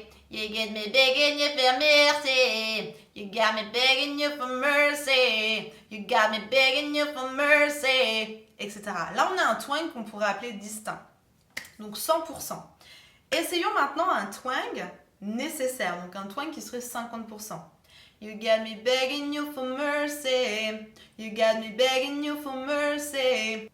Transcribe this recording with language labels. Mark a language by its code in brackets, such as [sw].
[en] You get me begging you for mercy. You got me begging you for mercy. You got me begging you for mercy, etc. [fr] Là, on a un twang qu'on pourrait appeler distinct. Donc 100%. Essayons maintenant un twang nécessaire, donc un twang qui serait 50%. [en] You got me begging you for mercy. You got me begging you for mercy.